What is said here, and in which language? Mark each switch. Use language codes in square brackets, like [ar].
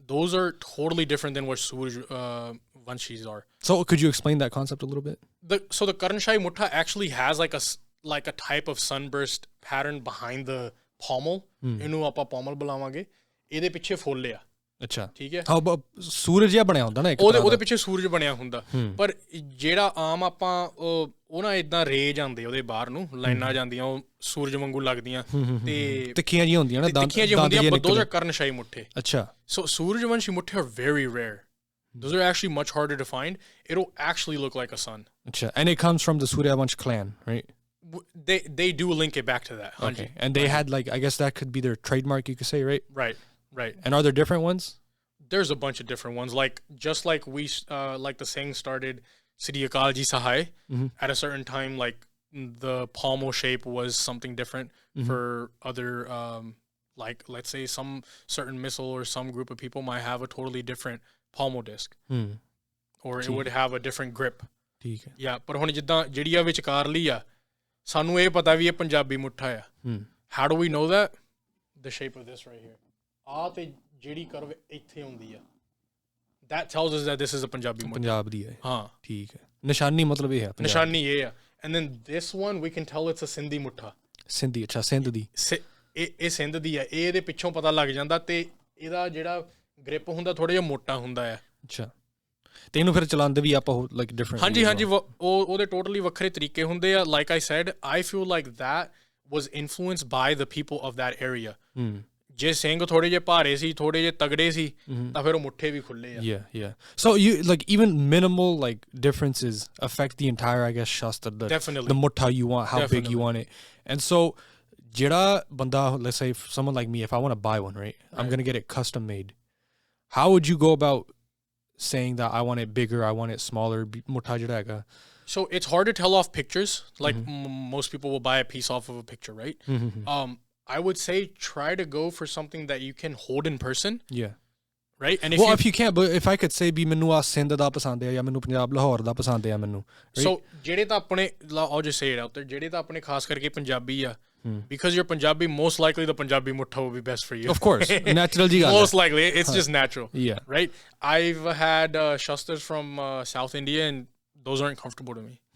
[en] Those are totally different than what Suryavanshis are. So could you explain that concept a little bit? So the Karnashahi mutta actually has like a type of sunburst pattern behind the pommel. [pa] ਇਹਨੂੰ ਆਪਾਂ pommel ਬੁਲਾਵਾਂਗੇ। ਇਹਦੇ ਪਿੱਛੇ ਫੁੱਲ ਆ। ਅੱਛਾ ਠੀਕ ਹੈ। ਹਾਂ ਸੂਰਜ ਜਿਹਾ ਬਣਿਆ ਹੁੰਦਾ ਨਾ ਇੱਕ ਉਹਦੇ ਪਿੱਛੇ ਸੂਰਜ ਬਣਿਆ ਹੁੰਦਾ, ਪਰ ਜਿਹੜਾ ਆਮ ਆਪਾਂ ਉਹ ਨਾ ਇਦਾਂ ਰੇ ਜਾਂਦੇ ਉਹਦੇ ਬਾਹਰ ਨੂੰ ਲਾਈਨਾਂ ਜਾਂਦੀਆਂ, ਉਹ ਸੂਰਜ ਵਾਂਗੂ ਲੱਗਦੀਆਂ ਤੇ ਤਿੱਖੀਆਂ ਜਿਹੀਆਂ ਹੁੰਦੀਆਂ ਨਾ, ਤਿੱਖੀਆਂ ਜਿਹੀਆਂ ਹੁੰਦੀਆਂ, [en] those are [pa] ਕਰਨਸ਼ਾਈ ਮੁੱਠੇ। ਅੱਛਾ, [en] So Surajvanshi ਮੁੱਠੇ are very rare, those are actually much harder to find. It'll actually look like a sun. [pa] ਅੱਛਾ, [en] and it comes from the Suryavansh clan, right? They do link it back to that. Okay, and they had like, I guess that could be their trademark, you could say, right? Right. And are there different ones? There's a bunch of different ones. Like just like we like the saying started Sri Akal Ji Sahai at a certain time, like the pommel shape was something different for other like let's say some certain missile or some group of people might have a totally different pommel disc, or it would have a different grip. [pa] ਠੀਕ ਹੈ। Yeah, ਪਰ ਹੁਣ ਜਿੱਦਾਂ ਜਿਹੜੀ ਆ ਵਿਚਕਾਰ ਲਈ ਆ, ਸਾਨੂੰ ਇਹ ਪਤਾ ਵੀ ਇਹ ਪੰਜਾਬੀ ਮੁੱਠਾ ਆ। [en] How do we know that? The shape of this right here. [pa] ਆ ਤੇ ਜਿਹੜੀ ਕਰਵ ਇੱਥੇ ਹੁੰਦੀ ਆ, [en] that tells us that this is a [pa] Punjabi ਮੁੱਠਾ। Punjab ਦੀ ਹੈ। ਹਾਂ ਠੀਕ ਹੈ, ਨਿਸ਼ਾਨੀ ਮਤਲਬ ਇਹ ਹੈ, ਨਿਸ਼ਾਨੀ ਇਹ ਆ। [en] And then this one we can tell it's a Sindhi ਮੁੱਠਾ। [pa] Sindhi, ਅੱਛਾ ਸਿੰਧ ਦੀ। ਇਹ ਸਿੰਧ ਦੀ ਆ, ਇਹ ਇਹਦੇ ਪਿੱਛੋਂ ਪਤਾ ਲੱਗ ਜਾਂਦਾ, ਤੇ ਇਹਦਾ ਜਿਹੜਾ ਗ੍ਰਿਪ ਹੁੰਦਾ ਥੋੜਾ ਜਿਹਾ ਮੋਟਾ ਹੁੰਦਾ ਆ। ਅੱਛਾ, ਤੇ ਇਹਨੂੰ ਫਿਰ ਚਲਾਉਂਦੇ ਵੀ ਆਪਾਂ [en] Like different. [pa] ਹਾਂਜੀ ਉਹਦੇ ਟੋਟਲੀ ਵੱਖਰੇ ਤਰੀਕੇ ਹੁੰਦੇ ਆ। [en] Like I said, I feel like that was influenced by the people of that area. [pa] ਜੇ ਸਿੰਘ ਥੋੜੇ ਜਿਹੇ ਭਾਰੇ ਸੀ, ਥੋੜੇ ਜਿਹੇ ਤਗੜੇ ਸੀ, ਤਾਂ ਫਿਰ ਉਹ ਮੁੱਠੇ ਵੀ ਖੁੱਲੇ ਆ। [en] Yeah. So you like even minimal like differences affect the entire, I guess, shastra. Definitely. The mutta you want, how big you want it. And so [pa] ਜਿਹੜਾ ਬੰਦਾ, [en] let's say someone like me, if I want to buy one, right? I'm going to get it custom made. How would you go about saying that I want it bigger, I want it smaller, mutta [pa] ਜਿਹੜਾ ਹੈਗਾ? [en] So it's hard to tell off pictures. Like most people will buy a piece off of a picture, right? I would say try to go for something that you can hold in person. Yeah. Right? And if you can't, but if I could say [pa] ਵੀ ਮੈਨੂੰ ਆ ਸਿੰਧ ਦਾ ਪਸੰਦ ਹੈ ਜਾਂ ਮੈਨੂੰ ਪੰਜਾਬ ਲਾਹੌਰ ਦਾ ਪਸੰਦ ਹੈ ਮੈਨੂੰ, [en] so [pa] ਜਿਹੜੇ ਤਾਂ ਆਪਣੇ, [en] I'll just say it out there, [pa] ਜਿਹੜੇ ਤਾਂ ਆਪਣੇ ਖਾਸ ਕਰਕੇ ਪੰਜਾਬੀ ਆ, [en] because you're Punjabi, most likely the Punjabi mutta will be best for you. Of course, natural ji [pa] ਗੱਲ ਹੈ। [en] Most likely, it's just natural. Yeah. Right? I've had shastras from South India, and those aren't comfortable to me.